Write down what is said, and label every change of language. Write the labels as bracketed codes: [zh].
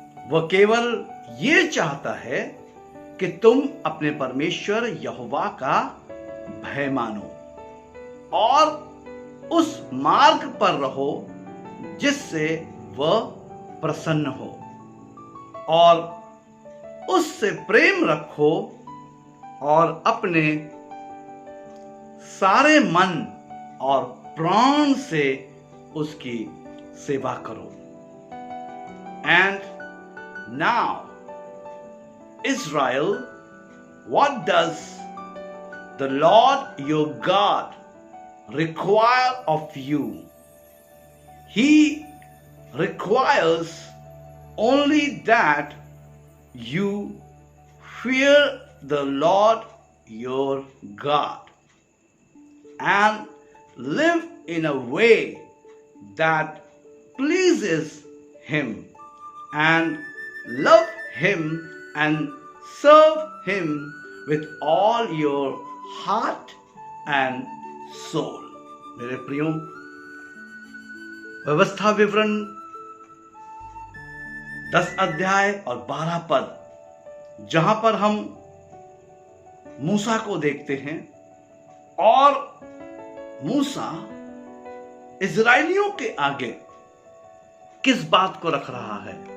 [hi] वह केवल ये चाहता है कि तुम अपने परमेश्वर यहोवा का भय मानो और उस मार्ग पर रहो जिससे वह प्रसन्न हो, और उससे प्रेम रखो और अपने सारे मन और प्राण से उसकी सेवा करो। [en] And now Israel, what does the Lord your God require of you? He requires only that you fear the Lord your God and live in a way that pleases Him, and love Him and serve Him with all your heart and soul. [hi] मेरे प्रियो, व्यवस्था विवरण 10 अध्याय और 12 पद जहां पर हम मूसा को देखते हैं, और मूसा इज़राइलियों के आगे किस बात को रख रहा है?